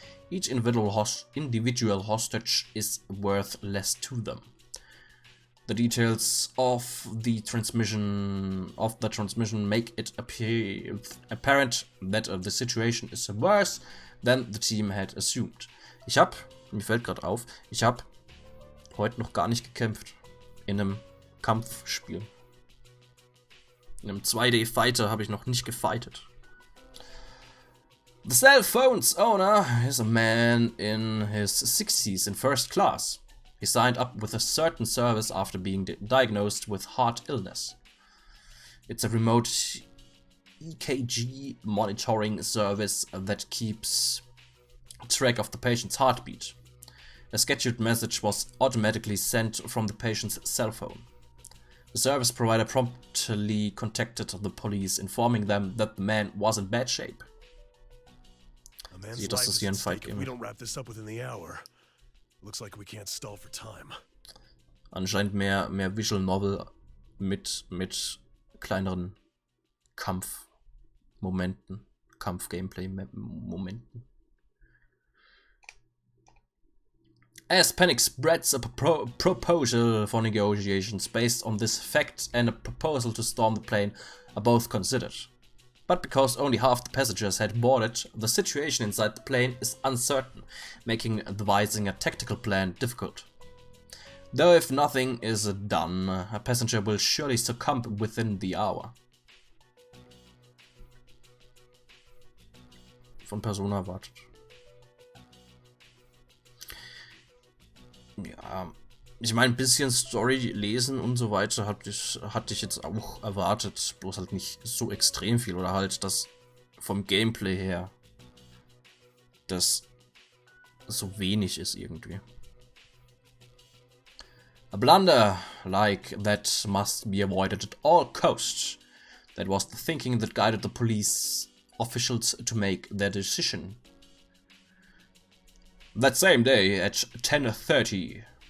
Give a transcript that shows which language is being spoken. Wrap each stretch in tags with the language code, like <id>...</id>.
<en>Each individual hostage is worth less to them. The details of the transmission make it apparent that the situation is worse than the team had assumed.</en> <de>Mir fällt gerade auf, ich habe heute noch gar nicht gekämpft in einem Kampfspiel. In einem 2D-Fighter habe ich noch nicht gefightet.</de> <en>The cell phone's owner is a man in his 60s in first class. He signed up with a certain service after being diagnosed with heart illness. It's a remote EKG monitoring service that keeps track of the patient's heartbeat. A scheduled message was automatically sent from the patient's cell phone. The service provider promptly contacted the police, informing them that the man was in bad shape.</en> <de>Sieht, dass das hier ein Fight geben.</de> <en>We don't wrap this up within the hour. Looks like we can't stall for time.</en> <de>Anscheinend mehr Visual Novel mit kleineren Kampfmomenten, Kampf-Gameplay-Momenten.</de> <en>As panic spreads, a proposal for negotiations based on this fact and a proposal to storm the plane are both considered. But because only half the passengers had boarded, the situation inside the plane is uncertain, making devising a tactical plan difficult. Though if nothing is done, a passenger will surely succumb within the hour.</en> <de>von Persona erwartet. Ja, ich meine, ein bisschen Story lesen und so weiter hatte ich jetzt auch erwartet, bloß halt nicht so extrem viel oder halt das vom Gameplay her, das so wenig ist irgendwie.</de> <en>A blunder like that must be avoided at all costs. That was the thinking that guided the police officials to make their decision. That same day at 10:30.</en>